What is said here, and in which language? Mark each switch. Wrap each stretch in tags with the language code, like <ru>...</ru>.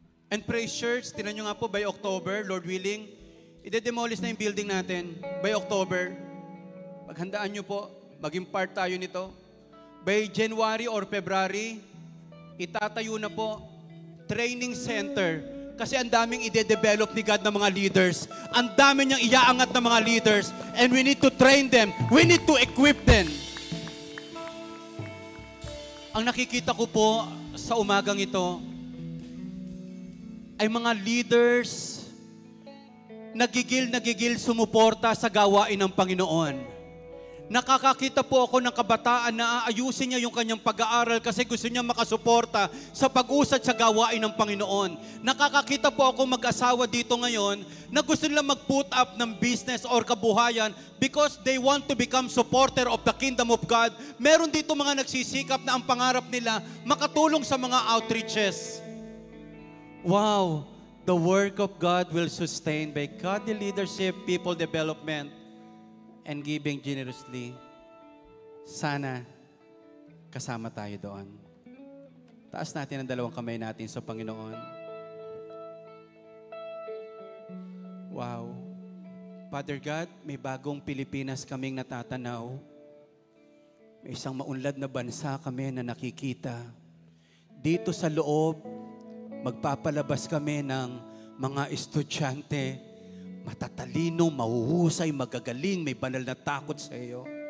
<tl>And praise church, tinan nyo nga po,</tl> <en>by October, Lord willing,</en> <tl>ide-demolish na yung building natin. By October, paghandaan nyo po, maging part tayo nito. By January or February, itatayo na po, training center. Kasi ang daming ide-develop ni God ng mga leaders. Ang dami niyang iaangat ng mga leaders.</tl> <en>And we need to train them. We need to equip them.</en> <tl>Ang nakikita ko po sa umagang ito ay mga leaders nagigil sumuporta sa gawain ng Panginoon. Nakakakita po ako ng kabataan na aayusin niya yung kanyang pag-aaral kasi gusto niya makasuporta sa pag-usad sa gawain ng Panginoon. Nakakakita po ako mag-asawa dito ngayon na gusto nila mag-put up ng business or kabuhayan</tl> <en>because they want to become supporter of the kingdom of God.</en> <tl>Meron dito mga nagsisikap na ang pangarap nila makatulong sa mga outreaches. Wow!</tl> <en>The work of God will sustain by godly leadership, people development, and giving generously.</en> <tl>Sana kasama tayo doon. Taas natin ang dalawang kamay natin sa Panginoon. Wow. Father God, may bagong Pilipinas kaming natatanaw. May isang maunlad na bansa kami na nakikita. Dito sa loob, magpapalabas kami ng mga estudyante, matatalino, mahuhusay, magagaling, may banal na takot sa iyo.</tl>